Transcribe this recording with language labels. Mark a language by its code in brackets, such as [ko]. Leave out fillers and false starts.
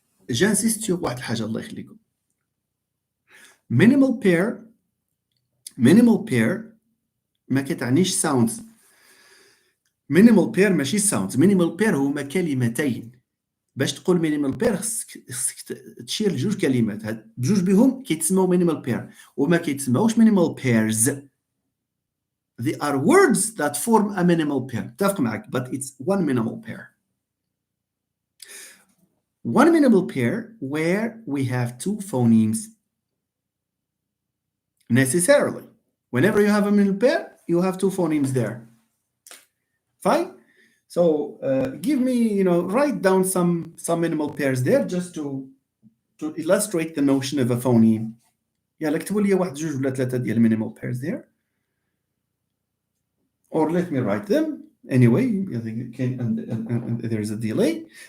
[ar] جانسيست sur واحد الحاجة الله يخليكم. Minimal pair ما كتعنيش sounds. Minimal pair ماشي sounds. Minimal pair هما كلمتين. باش تقول minimal pair خصك تشير لجوج كلمات. هاد بجوج بهم كيتسموا minimal pair وما كيتسموش minimal pairs. [en] They are words that form a minimal pair. [ar] اتفق معك, [en] but it's one minimal pair. One minimal pair where we have two phonemes. Necessarily. Whenever you have a minimal pair, you have two phonemes there. Fine? So give me, write down some minimal pairs there just to illustrate the notion of a phoneme. [ar] يلا اكتبوا لي واحد جوج ولا ثلاثة ديال minimal pairs there. [en] Or let me write them. Anyway, I think it can, and there's a delay.